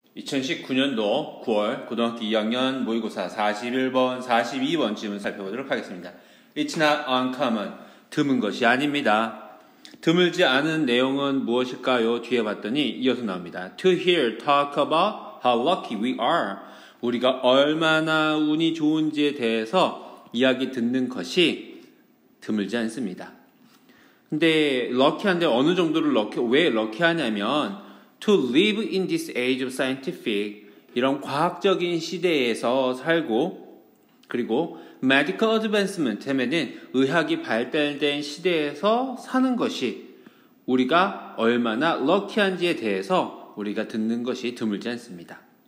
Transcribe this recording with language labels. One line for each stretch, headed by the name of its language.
Korean: 2019년도 9월 고등학교 2학년 모의고사 41번, 42번 질문 살펴보도록 하겠습니다.
English: It's not uncommon.
Korean: 드문 것이 아닙니다. 드물지 않은 내용은 무엇일까요? 뒤에 봤더니 이어서 나옵니다.
English: To hear talk about how lucky we are.
Korean: 우리가 얼마나 운이 좋은지에 대해서 이야기 듣는 것이 드물지 않습니다. 근데 럭키한데 어느 정도를 왜 럭키하냐면
English: To live in this age of scientific,
Korean: 이런 과학적인 시대에서 살고, 그리고
English: medical advancement
Korean: 하면은 의학이 발달된 시대에서 사는 것이 우리가 얼마나 럭키한지에 대해서 우리가 듣는 것이 드물지 않습니다.